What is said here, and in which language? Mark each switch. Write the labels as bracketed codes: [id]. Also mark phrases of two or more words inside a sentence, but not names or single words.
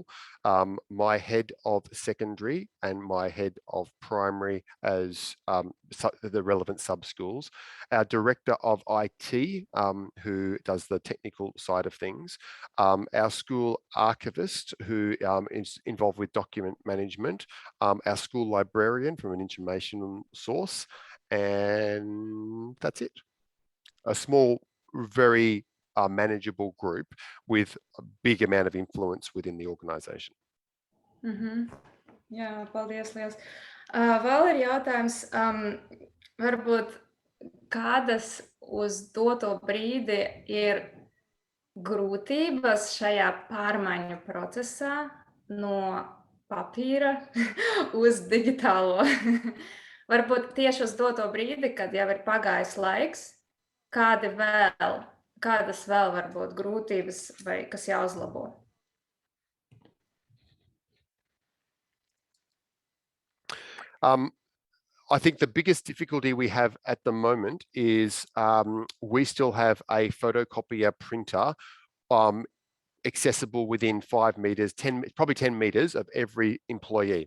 [en] my head of secondary, and my head of primary as the relevant sub-schools, our director of IT, who does the technical side of things, our school archivist, who is involved with document management, our school librarian from an information source, and that's it. A small, very manageable group with a big amount of influence within the organisation. [lv] Jā, paldies liels. Vēl ir jautājums, varbūt kādas uz doto brīdi ir grūtības šajā pārmaiņu procesā no papīra uz digitālo? Varbūt tieši uz doto brīdi, kad jau ir pagājis laiks, kādas vēl varbūt grūtības vai kas jāuzlabo? [en] I think the biggest difficulty we have at the moment is we still have a photocopier printer accessible within 5 meters, probably 10 meters of every employee.